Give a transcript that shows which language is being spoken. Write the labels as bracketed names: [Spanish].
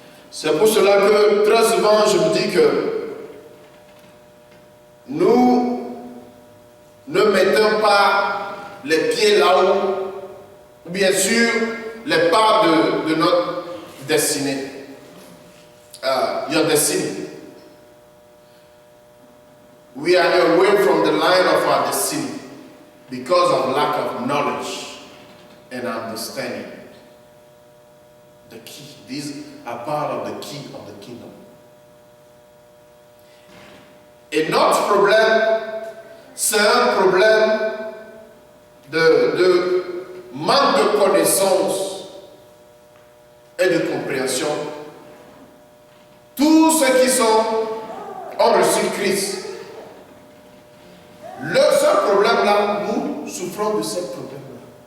[French] C'est pour cela que très souvent je me dis que nous ne mettons pas les pieds là-haut, bien sûr, les pas de notre destinée. [English] Your destiny. We are away from the line of our destiny because of lack of knowledge and understanding. The key. These are part of the key of the kingdom. [French] Et notre problème, c'est un problème de manque de connaissance et de compréhension. Tous ceux qui ont reçu Christ, le seul problème-là, nous souffrons de ce problème-là.